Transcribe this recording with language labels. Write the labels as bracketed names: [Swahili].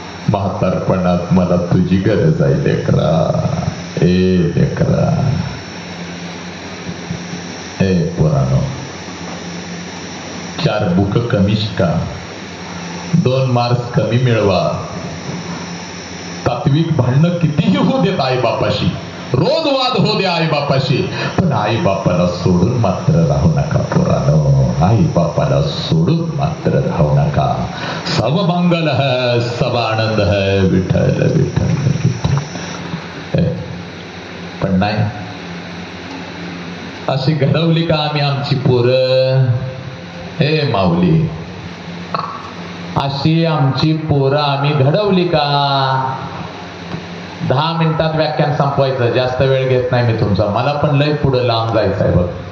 [Marathi] म्हातारपणात मला तुझी गरज आहे लेकरा. ए लेकरा, ए पोरानो, 4 बुक कमी शिका, 2 मार्क्स कमी मिळवा. तात्विक भांडणं कितीही होऊ देत आई बापाशी, रोज वाद होऊ दे आई बापाशी, पण आई बापाला सोडून मात्र राहू नका पोरानो. आई बापाला सोडून मात्र राहू नका. [Hindi] सब मंगल है, सब आनंद है, विठ्ठल विठ्ठल विठ्ठल. [Marathi] पण नाही, अशी घडवली का आम्ही आमची पोरं? हे माऊली, अशी आमची पोरं आम्ही घडवली का? 10 मिनिटात व्याख्यान संपवायचं. जास्त वेळ घेत नाही मी तुमचा. मला पण लय पुढे लांब जायचं आहे बघ.